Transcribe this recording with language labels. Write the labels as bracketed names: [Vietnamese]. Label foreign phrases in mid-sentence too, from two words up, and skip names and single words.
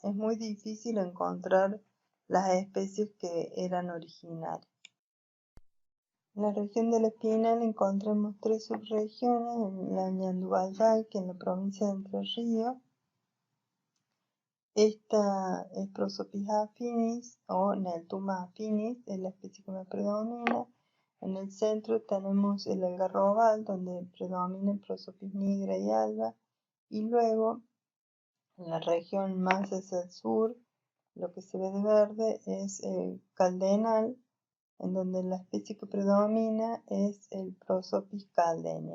[Spanish] Es muy difícil encontrar las especies que eran originarias. En la región del Espinal encontramos 3 subregiones: en la Ñanduyay, que en la provincia de Entre Ríos. Esta es Prosopis affinis o Neltuma affinis, es la especie que más predomina. En el centro tenemos el algarrobal, donde predomina el Prosopis nigra y alba. Y luego, en la región más hacia el sur, lo que se ve de verde es el caldenal, en donde la especie que predomina es el Prosopis caldenia.